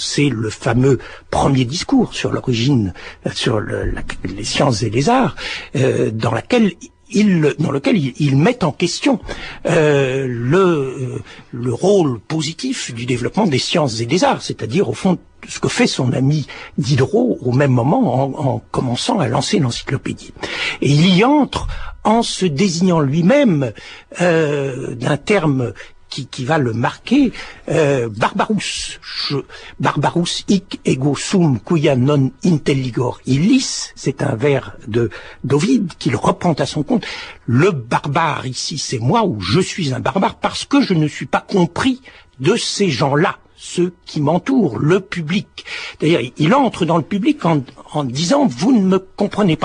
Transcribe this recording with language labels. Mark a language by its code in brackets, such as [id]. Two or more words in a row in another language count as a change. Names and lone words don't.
[fr] C'est le fameux premier discours sur l'origine, sur les sciences et les arts, dans lequel il met en question le rôle positif du développement des sciences et des arts, c'est-à-dire au fond ce que fait son ami Diderot au même moment en commençant à lancer l'encyclopédie. Et il y entre en se désignant lui-même d'un terme qui va le marquer, Barbarus. [la] Barbarus hic ego sum quia non intelligor illis, [fr] c'est un vers d'Ovide qu'il reprend à son compte. Le barbare ici, c'est moi, ou je suis un barbare parce que je ne suis pas compris de ces gens-là, ceux qui m'entourent, le public. D'ailleurs, il entre dans le public en disant « vous ne me comprenez pas ».